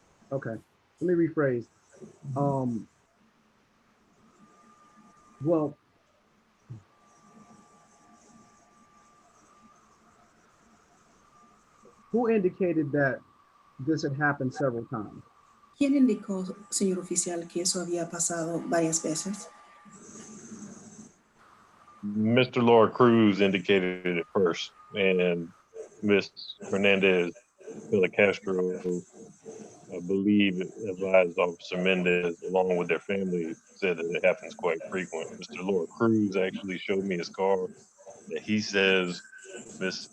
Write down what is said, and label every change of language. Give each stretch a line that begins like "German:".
English: Okay, let me rephrase. Well, who indicated that this had happened several times?
Spanish: ¿Quién indicó, señor oficial, que eso había pasado varias veces?
English: Mr. Laura Cruz indicated it first, and Ms. Hernandez Castro, I believe, advised Officer Mendez, along with their family, said that it happens quite frequent. Mr. Laura Cruz actually showed me his car that he says Ms.